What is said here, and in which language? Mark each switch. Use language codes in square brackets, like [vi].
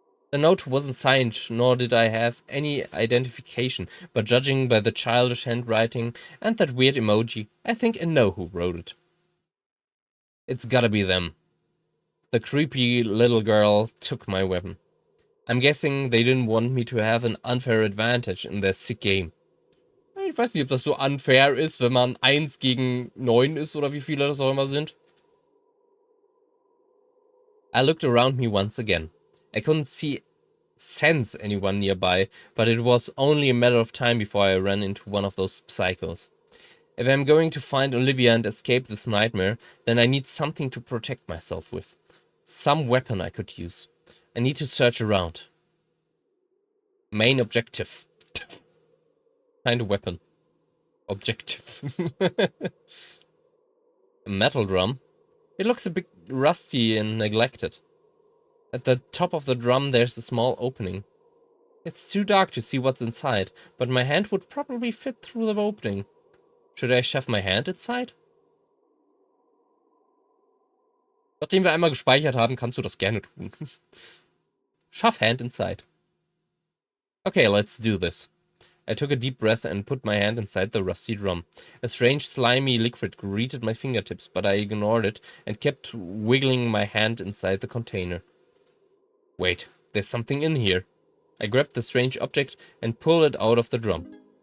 [en] The note wasn't signed, nor did I have any identification, but judging by the childish handwriting and that weird emoji, I think I know who wrote it. It's gotta be them. The creepy little girl took my weapon. I'm guessing they didn't want me to have an unfair advantage in their sick game. [de] Ich weiß nicht, ob das so unfair ist, wenn man 1 gegen 9 ist oder wie viele das auch immer sind. [en] I looked around me once again. I couldn't sense anyone nearby, but it was only a matter of time before I ran into one of those psychos. If I'm going to find Olivia and escape this nightmare, then I need something to protect myself with. Some weapon I could use. I need to search around. Main objective. Find a weapon. Objective. A metal drum. It looks a bit rusty and neglected. At the top of the drum there's a small opening. It's too dark to see what's inside, but my hand would probably fit through the opening. Should I shove my hand inside? [de] Nachdem wir einmal gespeichert haben, kannst du das gerne tun. [en] Shove hand inside. Okay, let's do this. I took a deep breath and put my hand inside the rusty drum. A strange slimy liquid greeted my fingertips, but I ignored it and kept wiggling my hand inside the container. Wait, there's something in here. I grabbed the strange object and pulled it out of the drum.